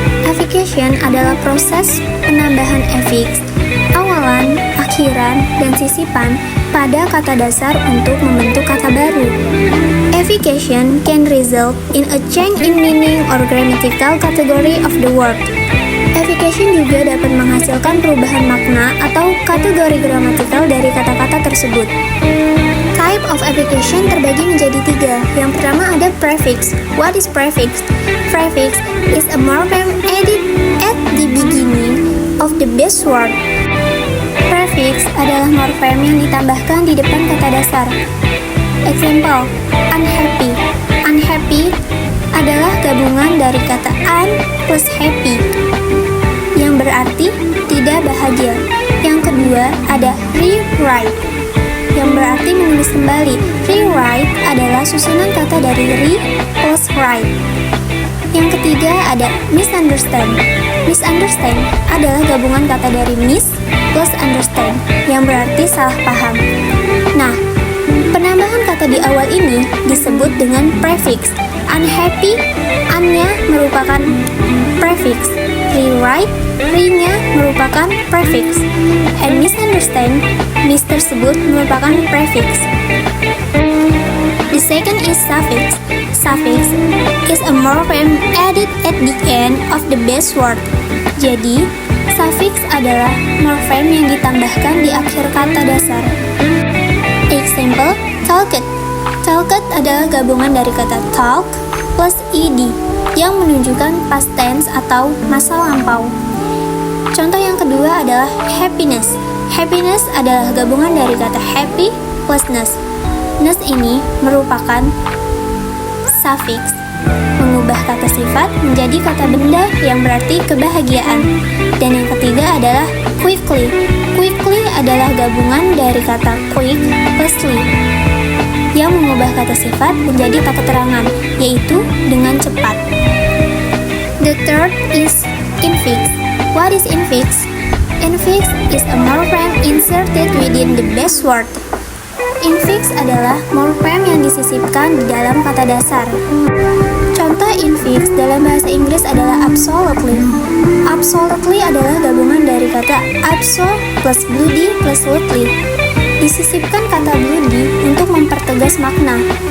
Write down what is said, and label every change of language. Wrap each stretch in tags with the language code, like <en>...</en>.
<id>Affixation adalah proses penambahan affix, awalan, akhiran, dan sisipan pada kata dasar untuk membentuk kata baru.</id> <en>Affixation can result in a change in meaning or grammatical category of the word.</en> <id>Affixation juga dapat menghasilkan perubahan makna atau kategori gramatikal dari kata-kata tersebut.</id> <en>Type of affixation</en> <id>terbagi menjadi 3. Yang pertama ada prefix.</id> <en>What is prefix? Prefix is a morpheme added at the beginning of the base word.</en> <id>Prefix adalah morfem yang ditambahkan di depan kata dasar. Example, unhappy. Unhappy adalah gabungan dari kata un plus happy, yang berarti tidak bahagia. Yang kedua ada rewrite, yang berarti menulis kembali. Rewrite adalah susunan kata dari re plus write. Yang ketiga ada misunderstand. Misunderstand adalah gabungan kata dari miss plus understand, yang berarti salah paham. Nah, penambahan kata di awal ini disebut dengan prefix. Unhappy, un-nya merupakan prefix. Rewrite, re-nya merupakan prefix. And misunderstand, miss tersebut merupakan prefix. The</id> <en>second is suffix. Suffix is a morpheme added at the end of the base word.</en> <id>Jadi, suffix adalah morfem yang ditambahkan di akhir kata dasar. Example, talked. Talked adalah gabungan dari kata talk plus ed yang menunjukkan past tense atau masa lampau. Contoh yang kedua adalah happiness. Happiness adalah gabungan dari kata happy plus ness. Ness ini merupakan suffix, mengubah kata sifat menjadi kata benda yang berarti kebahagiaan. Dan yang ketiga adalah quickly. Quickly adalah gabungan dari kata quick plus ly yang mengubah kata sifat menjadi tak keterangan, yaitu dengan cepat.</id> <en>The third is infix. What is infix? Infix is a morpheme inserted within the base word.</en> <id>Infix adalah morfem yang disisipkan di dalam kata dasar. Contoh infix dalam bahasa Inggris adalah absolutely. Absolutely adalah gabungan dari kata abso plus bloody plus lutely. Disisipkan kata bloody untuk mempertegas makna.</id>